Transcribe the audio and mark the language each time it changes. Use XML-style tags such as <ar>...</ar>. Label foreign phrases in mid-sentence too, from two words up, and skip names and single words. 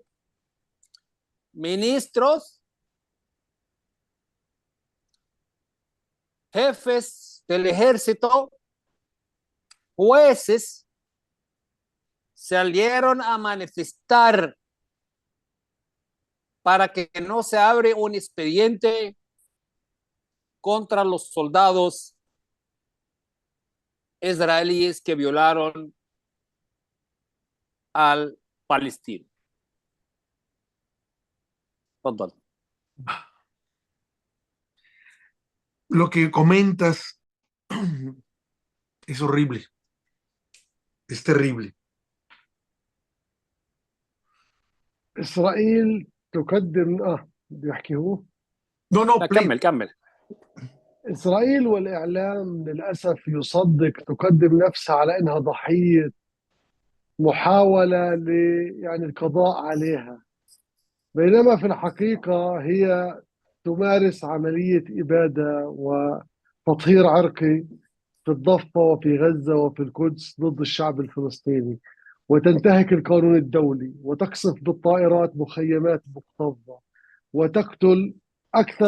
<es>Ministros, jefes del ejército, jueces, salieron a manifestar para que no se abre un expediente contra los soldados israelíes que violaron al palestino. Perdón. Lo que comentas es horrible, es terrible.</es> <ar>إسرائيل تقدم بده يحكي هو.</ar> <es>No,</es> <ar>كمل. إسرائيل والإعلام للأسف يصدق تقدم نفسها على أنها ضحية محاولة يعني القضاء عليها، بينما في الحقيقة هي تمارس عملية إبادة وتطهير عرقي في الضفة وفي غزة وفي القدس ضد الشعب الفلسطيني، وتنتهك القانون الدولي وتقصف بالطائرات مخيمات مكتظة وتقتل أكثر.</ar>